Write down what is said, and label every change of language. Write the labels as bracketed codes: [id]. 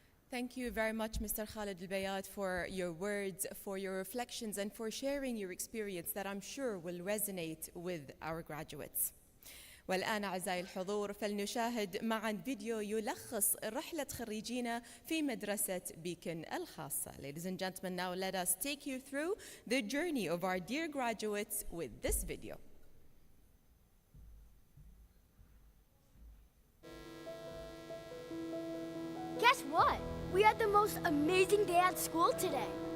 [en] Thank you very much, Mr. Khalid Al-Bayat, for your words, for your reflections, and for sharing your experience that I'm sure will resonate with our graduates. [ar] والآن أعزائي الحضور فلنشاهد معا فيديو يلخص رحلة خريجينا في مدرسة بيكن الخاصة. [en] Ladies and gentlemen, now let us take you through the journey of our dear graduates with this video. Guess what? We had the most amazing day at school today.